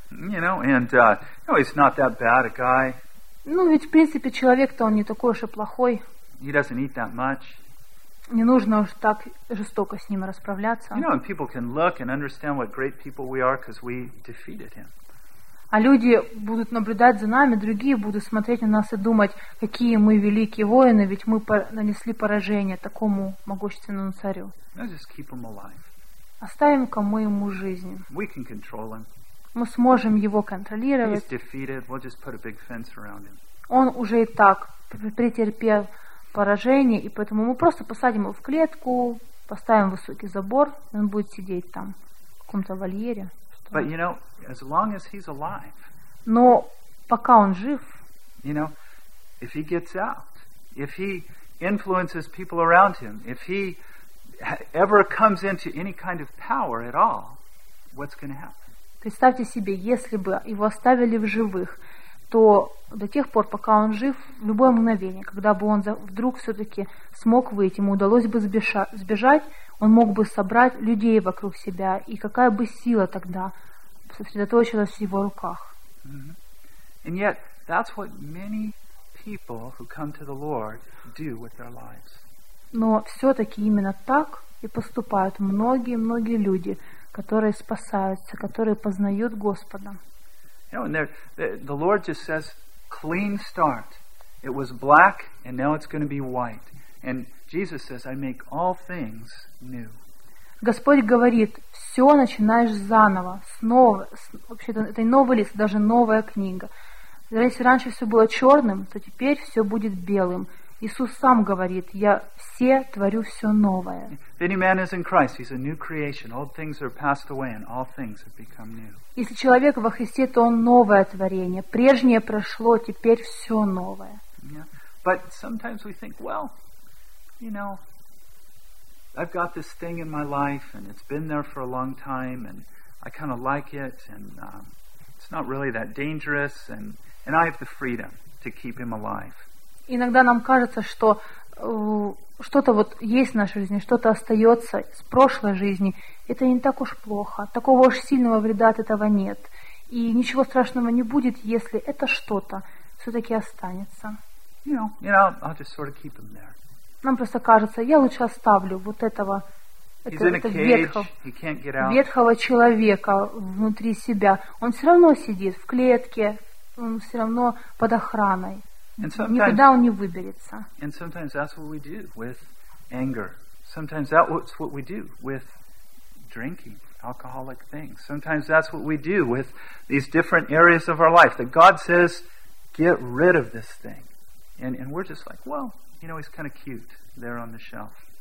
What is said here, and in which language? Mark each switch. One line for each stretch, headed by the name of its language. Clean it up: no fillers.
English: You know, and no, he's not that bad a guy.
Russian: Ну, ведь в принципе человек-то он не такой уж и плохой.
English: He doesn't eat that much.
Russian: Не нужно уж так жестоко с ним расправляться.
English: You know, and people can look and understand what great people we are because we defeated him.
Russian: А люди будут наблюдать за нами, другие будут смотреть на нас и думать, какие мы великие воины, ведь мы нанесли поражение такому могущественному царю.
English: Let's just keep him alive.
Russian: Оставим-ка мы ему жизнь.
English: We can control him.
Russian: Мы сможем его контролировать.
English: He's defeated. We'll just put a big fence around him.
Russian: Он уже и так претерпел поражение, и поэтому мы просто посадим его в клетку, поставим высокий забор, и он будет сидеть там в каком-то вольере.
English: But, you know, as long as he's alive,
Russian: но пока он жив,
English: you know, if he gets out, if he influences people around him, if he ever comes into any kind of power at all, what's going to happen?
Russian: Представьте себе, если бы его оставили в живых, то до тех пор, пока он жив, в любое мгновение, когда бы он вдруг все-таки смог выйти, ему удалось бы сбежать, он мог бы собрать людей вокруг себя, и какая бы сила тогда сосредоточилась в его руках.
English: And yet, that's what many people who come to the Lord do with their lives.
Russian: Но все-таки именно так и поступают многие-многие люди, которые спасаются, которые познают Господа.
English: You know, the Lord just says, clean start. It was black, and now it's going to be white. And Jesus says, I make all things new.
Russian: Господь говорит, все начинаешь заново, снова, вообще-то это новый лист, даже новая книга. Если раньше все было черным, то теперь все будет белым. Иисус сам говорит, я все творю все новое.
English: If any man is in Christ, he's a new creation. Old things are passed away and all things have become new.
Russian: Если человек во Христе, то он новое творение. Прежнее прошло, теперь все новое.
English: But sometimes we think, well, you know, I've got this thing in my life and it's been there for a long time and I kind of like it and it's not really that dangerous and I have the freedom to keep him alive.
Russian: Иногда нам кажется, что что-то вот есть в нашей жизни, что-то остается с прошлой жизни. Это не так уж плохо. Такого уж сильного вреда от этого нет. И ничего страшного не будет, если это что-то все-таки останется.
English: You know, I'll just sort of keep him there.
Russian: Нам просто кажется, я лучше оставлю вот этого ветхого человека внутри себя. Он все равно сидит в клетке, он все равно под охраной. Никуда он не выберется.
English: And sometimes that's what we do with anger. Sometimes that's what we do with drinking, alcoholic things. Sometimes that's what we do with these different areas of our life that God says, get rid of this thing. And we're just like, well, you know, he's kind of cute there on the shelf.